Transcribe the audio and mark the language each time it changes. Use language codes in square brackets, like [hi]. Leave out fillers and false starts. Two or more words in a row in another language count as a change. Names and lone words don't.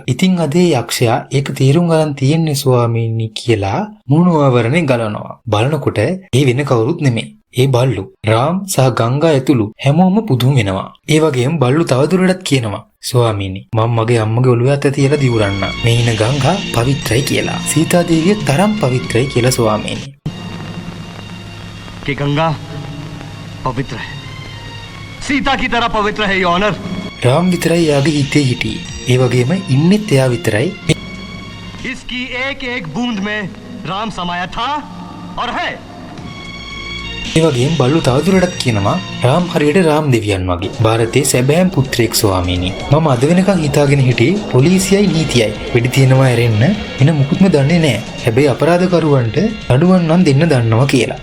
[si] ඉතින් අද යක්ෂයා ඒක තීරුම් ගන්න තියෙන්නේ ස්වාමීනි කියලා මුණුවවරණේ ගලවනවා. බලනකොට ඒ වෙන කවුරුත් නෙමෙයි. ඒ බල්ලු රාම් සහ ගංගා ඇතුළු හැමෝම පුදුම වෙනවා. ඒ වගේම බල්ලු තවදුරටත් කියනවා ස්වාමීනි මම මගේ අම්මගේ ඔළුව අත තියලා දිවුරන්න. මේ ඉන ගංගා පවිත්‍රයි කියලා. සීතා දේවිය තරම් පවිත්‍රයි කියලා ස්වාමීනි. [hi] कि गंगा पवित्र है, सीता की तरह पवित्र है [en] your honor. [si] රාම් විතරයි යාගේ හිතේ හිටියේ. ඒ වගේම ඉන්නෙත් එයා විතරයි. [hi] इसकी एक एक बूंद में राम समाया था और है. [si] ඒ වගේම බල්ලු තවදුරටත් කියනවා රාම් හරියට රාම් දෙවියන් වගේ. ಭಾರತයේ සැබෑම පුත්‍රයෙක් ස්වාමීනි. මම අද වෙනකන් හිතාගෙන හිටියේ පොලිසියයි නීතියයි වෙඩි තියනවා ඇරෙන්න වෙන මුකුත්ම දන්නේ නැහැ. හැබැයි අපරාධකරුවන්ට අඩුවන් නම් දෙන්න දන්නවා කියලා.